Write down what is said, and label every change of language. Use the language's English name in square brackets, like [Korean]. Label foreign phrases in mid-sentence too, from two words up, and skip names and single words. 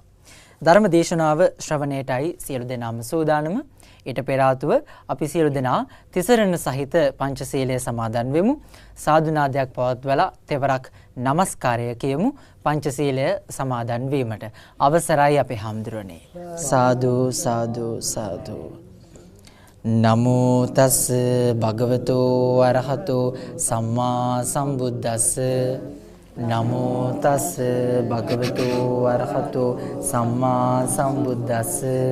[Sinhala] ධර්මදේශනාව ශ්‍රවණයටයි සියලු දෙනාම සූදානම. ඊට පෙර ආතුව අපි සියලු දෙනා තිසරණ සහිත පංචශීලය සමාදන් වෙමු. සාදුනාදයක් පවත්වලා තෙවරක් නමස්කාරය කියමු පංචශීලය සමාදන් වීමට. අවසරයි අපේ හාමුදුරනේ. සාදු සාදු සාදු. [Pali] නමෝ තස් භගවතෝ අරහතෝ සම්මා සම්බුද්දස්ස. නමෝ තස් භගවතෝ අරහතෝ සම්මා සම්බුද්දස්ස.